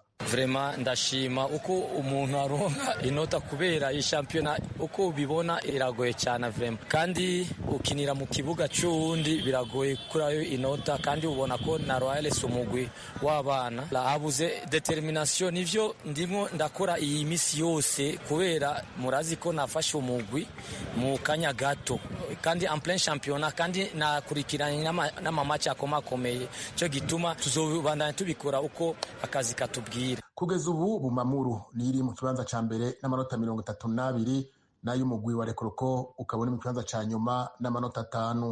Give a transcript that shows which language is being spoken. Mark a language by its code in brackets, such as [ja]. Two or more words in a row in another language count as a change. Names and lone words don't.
[rn] Vrema ndashima uko umuntu aronka inota kubera iyi championnat uko ubibona iragoye cyane vrema, kandi ukinira mu kibuga cy'uwundi biragoye kurayo inota, kandi ubona ko na Royal umugwi w'abana habuze determination. Nivyo ndimo ndakora iyi misi yose kubera murazi ko nafashe umugwi mu kanya gato, kandi [fr] en plein championnat, [rn] kandi nakurikiranye n'amamaci akomakomeye, cyo gituma tuzobandanya tubikora uko akazi katubwira. Kugeza ubu Bumamuru niri mu kibanza ca mbere n'amanota 32, nayo umugwi wa Rekoroko ukabona mu kibanza ca nyuma n'amanota 5.